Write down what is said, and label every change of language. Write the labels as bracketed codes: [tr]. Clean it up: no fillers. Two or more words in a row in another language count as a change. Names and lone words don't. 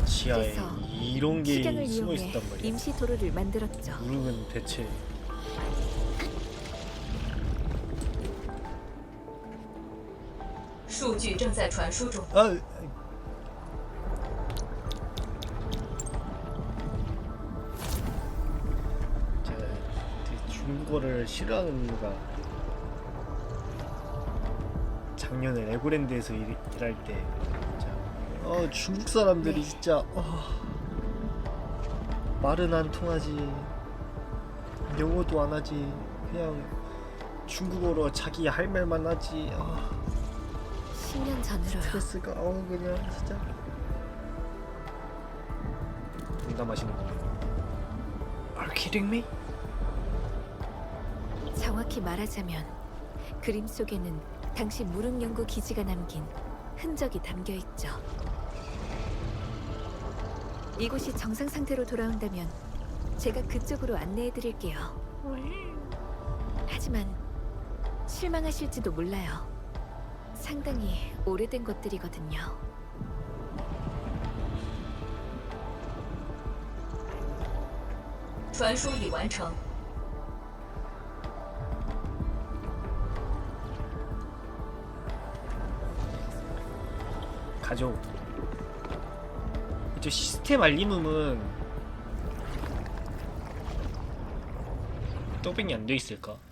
[ko] 지하에 그래서 이런 게 식양을 숨어 이용해 있었단 말이야. 임시 도로를 만들었죠. 무릉은 대체 [zh] 数据正在传输中。 [ko] 제가 되게 중국어를 싫어하는 이유가 작년에 레고랜드에서 일할 때 진짜 중국 사람들이 네. 진짜 말은 안 통하지, 영어도 안 하지, 그냥 중국어로 자기 할 말만 하지. 10년 전으로요. 스트레스가 그냥 진짜. 농담하시는 거예요? [en] Are you kidding me? [ko] 정확히 말하자면 그림 속에는 당시 무릉 연구 기지가 남긴 흔적이 담겨 있죠. 이곳이 정상 상태로 돌아온다면 제가 그쪽으로 안내해 드릴게요. 하지만 실망하실지도 몰라요. 상당히 오래된 것들이거든요. [zh] 传输已完成。 [ko] 가죠. 저 시스템 알림음은 더빙이 안 돼 있을까?